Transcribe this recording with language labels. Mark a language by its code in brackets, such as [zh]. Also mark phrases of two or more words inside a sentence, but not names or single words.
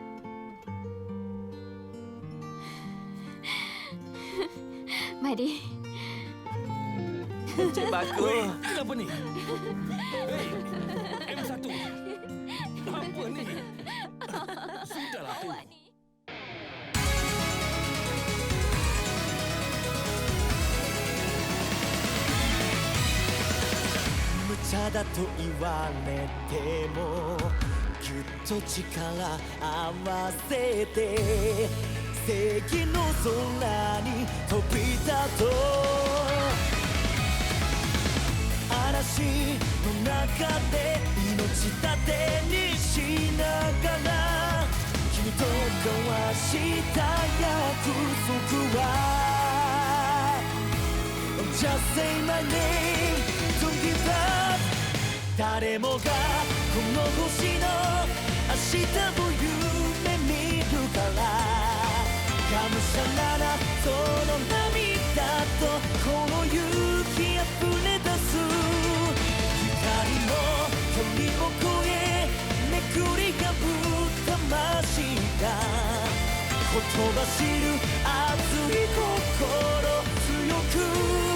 [ms] Mari. Encik Bagus. Kenapa ni? Hei, M1. Apa ni? Sudahlah tu. Awak ni. [ja] 無茶だと言われてもぎゅっと力合わせて正義の空に飛び立とう嵐の中で命盾にしながら君と交わした約束は [en] Just say my name Don't give up [ja] 誰もがこの星の明日を夢見るからがむしゃらなその涙とこの勇気あふれ出す光の鳥を越えめくり破った魂が言葉知る熱い心強く